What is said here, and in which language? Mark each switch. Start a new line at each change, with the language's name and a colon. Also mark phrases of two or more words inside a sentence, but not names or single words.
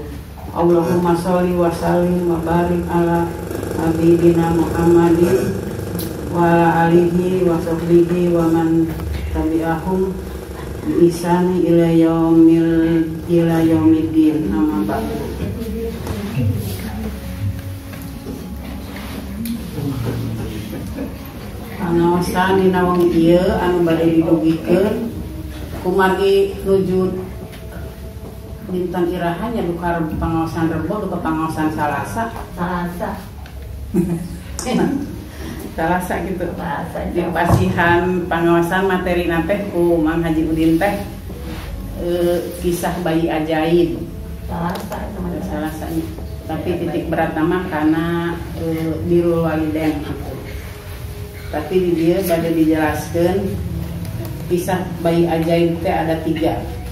Arabic: اللهم صل وسلم وبارك على حبيبنا محمد وعلى آله وصحبه ومن تبعهم بإحسان إلى يوم الدين. أما بعد.
Sundanese: Pangaosan dina wong ieu anu bade didugikeun kumargi nuju dinten irahan ya dukar pangaosan Rebo duka pangaosan Salasa gitu. Di pasihan pangaosan materi teh ku Mang Haji Udin teh kisah bayi ajaib. Salasanya.
Indonesian: Tapi titik berat nama karena
Arabic: بر الوالدين
Indonesian: gitu.
Sundanese: Tapi di dia bade dijelaskan kisah bayi ajaib teh ada 3.